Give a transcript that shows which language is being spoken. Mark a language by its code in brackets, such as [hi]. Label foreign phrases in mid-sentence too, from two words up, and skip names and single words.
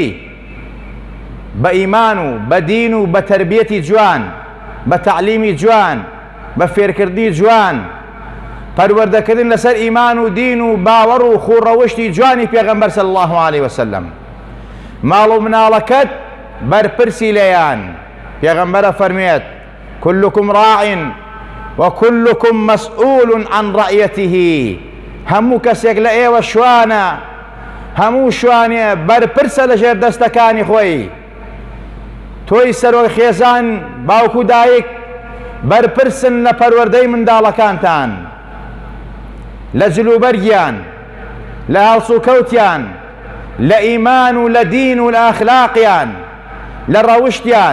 [ckb] بە ئیمان و بە دین و بە تەربیەتی جوان، بە تەعلیمی جوان، بە فێرکردی جوان، پەروەردەکردن لەسەر ئیمان و دین و باوەڕ و خوڕەوشتی جوانی پێغەمبەر [ar] صلی الله عليه وسلم. [ckb] ماڵ و مناڵەکەت بەرپرسی لێیان. پێغەمبەرە فەرمێت: [ar] كلكم راع وكلكم مسؤول عن رعيته. [ckb] هەموو کەسێک لە ئێوە شوانە، هەموو شوانێ بەرپرسە لەژێر دەستەکانی خۆی. تۆی سەرۆی خێزان، باوکو دایک، بەرپرسن لە پەروەردەی منداڵەکانتان، لە جلوبەرگیان، لە هەڵسوکەوتیان، لە ئیمان و لە دین و لە ئەخلاقیان، لە ڕەوشتیان.